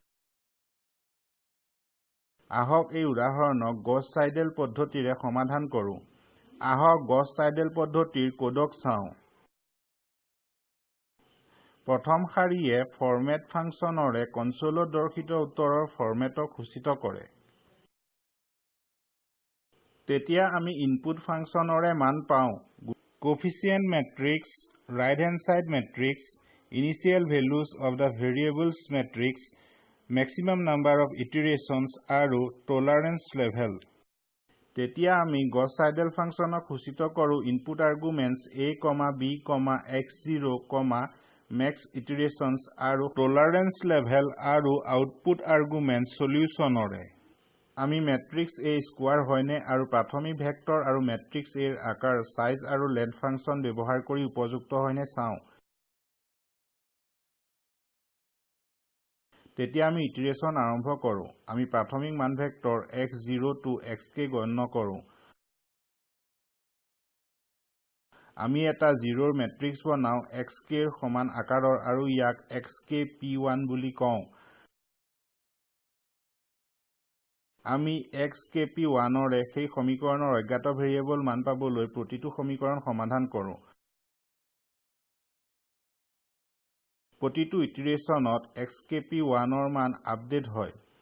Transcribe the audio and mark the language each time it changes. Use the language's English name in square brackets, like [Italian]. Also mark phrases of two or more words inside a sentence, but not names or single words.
[Assamese] আহক এই উদাহৰণক গছ সাইডেল পদ্ধতিৰে সমাধান কৰোঁ আহক গছ সাইডেল পদ্ধতিৰ কোডক চাওঁ প্ৰথম শাৰীয়ে [English] format function [Assamese] কনসোলত দৰ্শিত উত্তৰৰ ফৰমেটক সূচিত কৰে তেতিয়া আমি [English] input function [Assamese] মান পাওঁ [English] coefficient matrix right hand side matrix initial values of the variables matrix maximum number of [Assamese] iterations আৰু tolerance level তেতিয়া আমি গছ সাইডেল ফাংচনক সূচিত কৰোঁ [English] input arguments a, b, x0, max iterations [Assamese] আৰু [English] tolerance level [Assamese] আৰু [English] output argument solution [Assamese] আমি [English] matrix A square [Assamese] হয়নে আৰু প্ৰাথমিক ভেক্টৰ আৰু মেট্ৰিক্স A ৰ আকাৰ সাইজ আৰু [English] length function [Assamese] ব্যৱহাৰ কৰি উপযুক্ত হয়নে চাওঁ তেতিয়া আমি ইটাৰেশন আৰম্ভ কৰোঁ আমি প্ৰাথমিক মান ভেক্টৰ [English] x0 to xk [Assamese] গণ্য কৰোঁ আমি এটা 0ৰ মেট্ৰিক্স বনাও xk ৰ সমান আকাৰৰ আৰু ইয়াক xkp1 বুলি কওঁ আমি xkp1ৰে সেই সমীকৰণৰ অজ্ঞাত ভেৰিয়েবল মান পাবলৈ প্ৰতিটো সমীকৰণ সমাধান কৰোঁ প্ৰতিটো ইটাৰেশনত xkp1ৰ মান আপডেট হয়